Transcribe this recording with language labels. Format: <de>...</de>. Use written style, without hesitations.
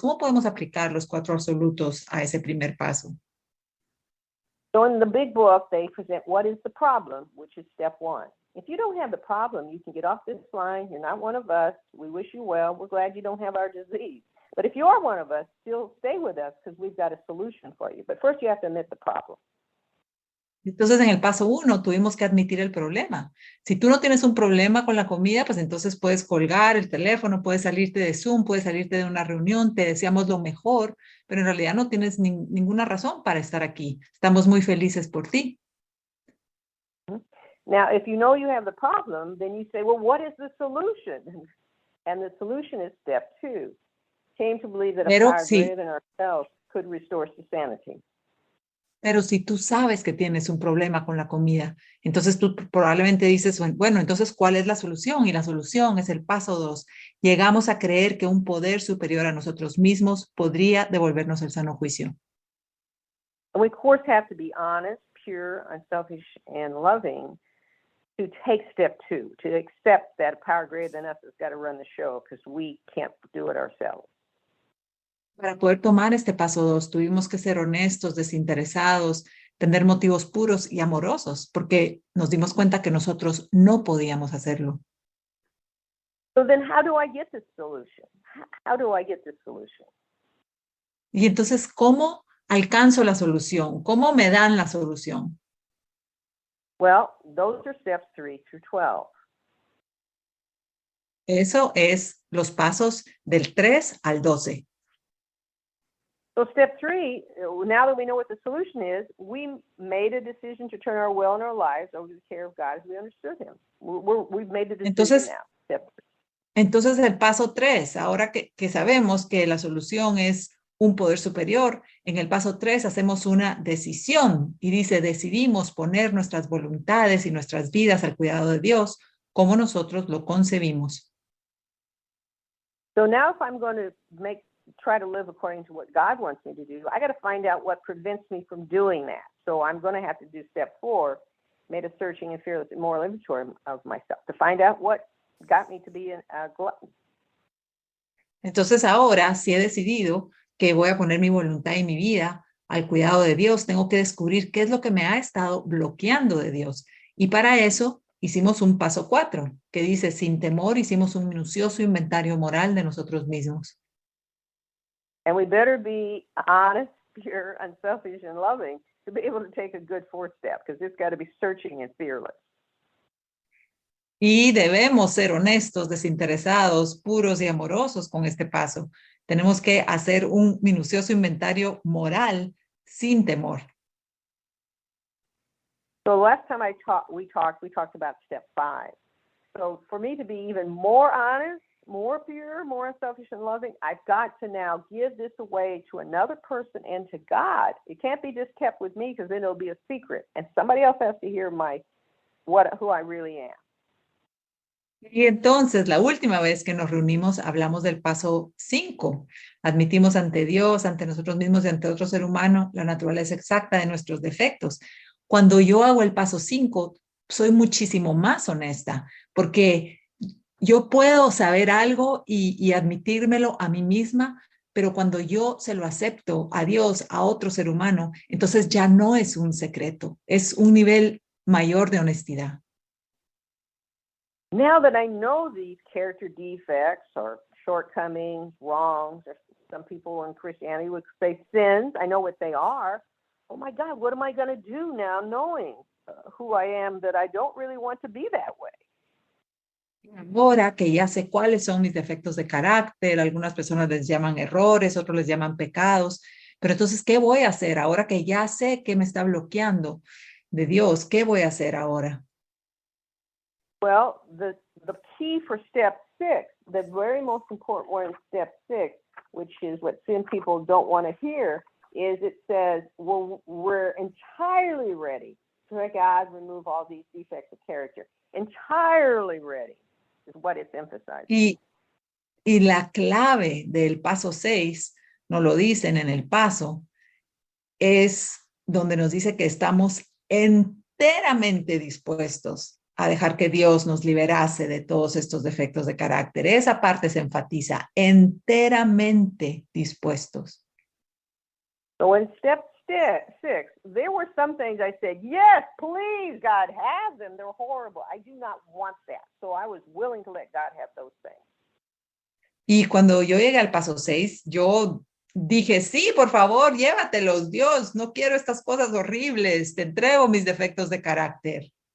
<es>¿Cómo podemos aplicar los 4 absolutos a ese primer paso?</es> <en>So in the big book, they present what is the problem, which is step 1. If you don't have the problem, you can get off this line. You're not one of us. We wish you well. We're glad you don't have our disease. But if you are one of us, still stay with us because we've got a solution for you. But first you have to admit the problem.</en> <es>Entonces, en el paso 1 tuvimos que admitir el problema. Si tú no tienes un problema con la comida, pues entonces puedes colgar el teléfono, puedes salirte de Zoom, puedes salirte de una reunión, te deseamos lo mejor, pero en realidad no tienes ninguna razón para estar aquí. Estamos muy felices por ti.</es> <en>Now, if you know you have the problem, then you say, well, what is the solution? And the solution is step 2. Came to believe that a power greater than ourselves could restore us to sanity.</en> <es>Pero si tú sabes que tienes un problema con la comida, entonces tú probablemente dices, bueno, entonces, ¿cuál es la solución? Y la solución es el paso 2. Llegamos a creer que un poder superior a nosotros mismos podría devolvernos el sano juicio.</es> <en>And we, of course, have to be honest, pure, unselfish, and loving to take step 2, to accept that a power greater than us has got to run the show because we can't do it ourselves.</en> <es>Para poder tomar este paso 2, tuvimos que ser honestos, desinteresados, tener motivos puros y amorosos, porque nos dimos cuenta que nosotros no podíamos hacerlo.</es> <en>So then how do I get this solution? How do I get this solution?</en> <es>Y entonces, ¿cómo alcanzo la solución? ¿Cómo me dan la solución?</es> <en>Well, those are steps 3 through 12.</en> <es>Eso es los pasos del 3 al 12.</es> <en>So step 3, now that we know what the solution is, we made a decision to turn our will and our lives over to the care of God as we understood him. We've made the decision now. Step 3.</en> <es>Entonces el paso 3, ahora que sabemos que la solución es un poder superior, en el paso 3 hacemos una decisión y dice, decidimos poner nuestras voluntades y nuestras vidas al cuidado de Dios como nosotros lo concebimos.</es> <en>So now if I'm going to try to live according to what God wants me to do, I got to find out what prevents me from doing that. So I'm going to have to do step 4, made a searching and fearless moral inventory of myself to find out what got me to be a glutton.</en> <es>Entonces ahora, si he decidido que voy a poner mi voluntad y mi vida al cuidado de Dios, tengo que descubrir qué es lo que me ha estado bloqueando de Dios. Y para eso hicimos un paso 4, que dice, sin temor, hicimos un minucioso inventario moral de nosotros mismos.</es> <en>And we better be honest, pure, unselfish, and loving to be able to take a good 4th step, because it's got to be searching and fearless.</en> <es>Y debemos ser honestos, desinteresados, puros y amorosos con este paso. Tenemos que hacer un minucioso inventario moral sin temor.</es> <en>So last time we talked about step 5. So for me to be even more honest, more pure, more unselfish and loving, I've got to now give this away to another person and to God. It can't be just kept with me because then it'll be a secret. And somebody else has to hear who I really am.</en> <es>Y entonces, la última vez que nos reunimos, hablamos del paso 5. Admitimos ante Dios, ante nosotros mismos y ante otro ser humano la naturaleza exacta de nuestros defectos. Cuando yo hago el paso 5, soy muchísimo más honesta, porque yo puedo saber algo y admitírmelo a mí misma, pero cuando yo se lo acepto a Dios, a otro ser humano, entonces ya no es un secreto, es un nivel mayor de honestidad.</es> <en>Now that I know these character defects or shortcomings, wrongs, or some people in Christianity would say sins, I know what they are. Oh my God, what am I going to do now knowing who I am, that I don't really want to be that way?</en> <es>Ahora que ya sé cuáles son mis defectos de carácter, algunas personas les llaman errores, otros les llaman pecados, pero entonces, ¿qué voy a hacer? Ahora que ya sé qué me está bloqueando de Dios, ¿qué voy a hacer ahora?</es> <en>Well, the key for step 6, the very most important one in step 6, which is what sin people don't want to hear, is it says, well, we're entirely ready to let God remove all these defects of character. Entirely ready is what it's emphasizing.</en> <es>Y la clave del paso 6, nos lo dicen en el paso, es donde nos dice que estamos enteramente dispuestos a dejar que Dios nos liberase de todos estos defectos de carácter. Esa parte se enfatiza, enteramente dispuestos.</es> <en>So in step 6, there were some things I said, yes, please, God, have them. They're horrible. I do not want that. So I was willing to let God have those things.</en> <es>Y cuando yo llegué al paso 6, yo dije, sí, por favor, llévatelos, Dios, no quiero estas cosas horribles, te entrego mis defectos de carácter.</es>